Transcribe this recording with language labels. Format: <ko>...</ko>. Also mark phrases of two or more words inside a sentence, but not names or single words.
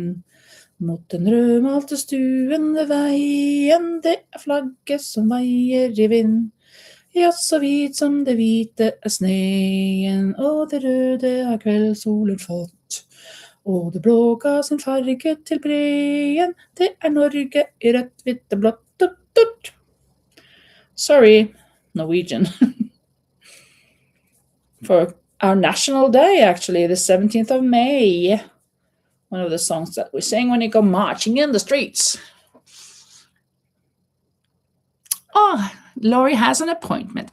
<no>Mot den rødmalte stuen ved veien, det er flagget som veier i vind. Ja, så hvit som det hvite er sneen, og det røde har kveldssolen fått. Og det blå ga sin farge til breen, det er Norge i rødt, hvitt og blått. Tut, tut.</no> <en>Sorry, Norwegian. For our national day, actually, the 17th of May. One of the songs that we sing when you go marching in the streets. Oh, Laurie has an appointment.</en>